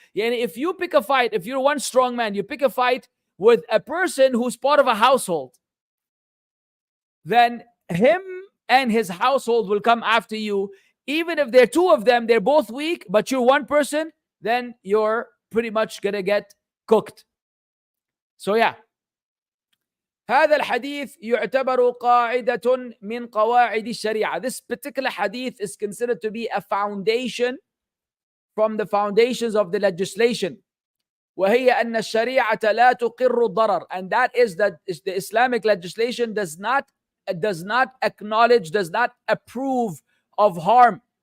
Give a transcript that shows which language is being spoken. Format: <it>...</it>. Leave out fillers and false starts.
<en>Yani if you pick a fight, if you're one strong man, you pick a fight with a person who's part of a household, then him and his household will come after you. Even if there are two of them, they're both weak, but you're one person, then you're pretty much gonna get cooked. So yeah,</en> <ar>هذا الحديث يعتبر قاعدة من قواعد الشريعة.</ar> <en>This particular hadith is considered to be a foundation from the foundations of the legislation.</en> <ar>وهي أن الشريعة لا تقر الضرر,</ar> <en>and that is that the Islamic legislation does not acknowledge, does not approve of harm.</en>